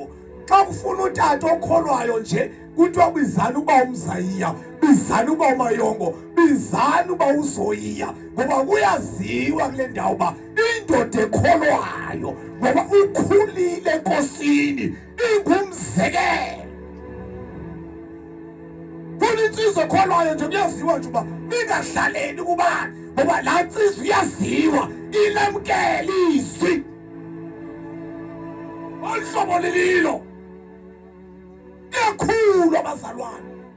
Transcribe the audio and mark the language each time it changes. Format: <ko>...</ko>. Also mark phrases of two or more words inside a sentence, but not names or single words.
<xh>Xa kufuna utata okholwayo nje kuthiwa bizani uba umzayiya, bizani uba umayongo, bizani uba uzoyiya, ngoba kuyaziwa kule ndawo uba indoda ekholwayo ngoba ukhulile enkosini ingumzekelo. Kuna insizwa ekholwayo nje kuyaziwa nje uba ingahlaleni kubani, ngoba laa nsizwa iyaziwa ilamkela izwi olhlobo lililo. Kuyakhulu abazalwane.</xh>